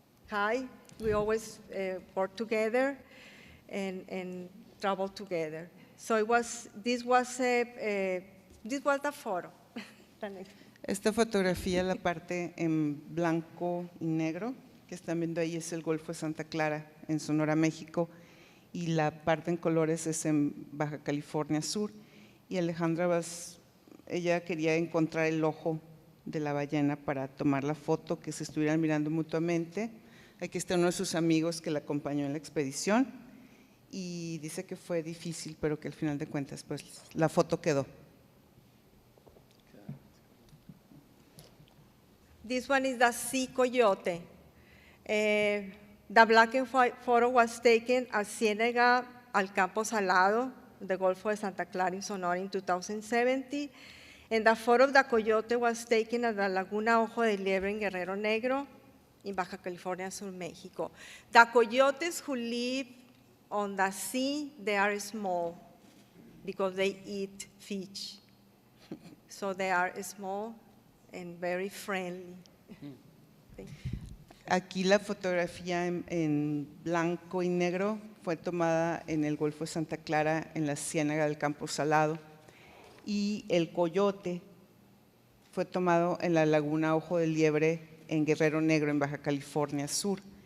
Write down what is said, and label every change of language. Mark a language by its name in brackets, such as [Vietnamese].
[English] Hi, we always work together and travel together. So this was the photo. [Spanish] Esta fotografía, la parte en blanco y negro, que están viendo ahí es el Golfo de Santa Clara, en Sonora, México, y la parte en colores es en Baja California Sur. Y Alejandra, ella quería encontrar el ojo de la ballena para tomar la foto, que se estuvieran mirando mutuamente. Aquí está uno de sus amigos que la acompañó en la expedición y dice que fue difícil, pero que al final de cuentas pues la foto quedó. [English] This one is the sea coyote. The black and white photo was taken at Ciénega al Campo Salado, the Gulf of Santa Clara in Sonora in 2017. And the photo of the coyote was taken at the Laguna Ojo de Liebre in Guerrero Negro in Baja California Sur, Mexico. The coyotes who live on the sea, they are small because they eat fish. So they are small and very friendly. [Spanish] Aquí la fotografía en blanco y negro fue tomada en el Golfo de Santa Clara, en la Ciénaga del Campo Salado, y el coyote fue tomado en la Laguna Ojo de Liebre, en Guerrero Negro, en Baja California Sur.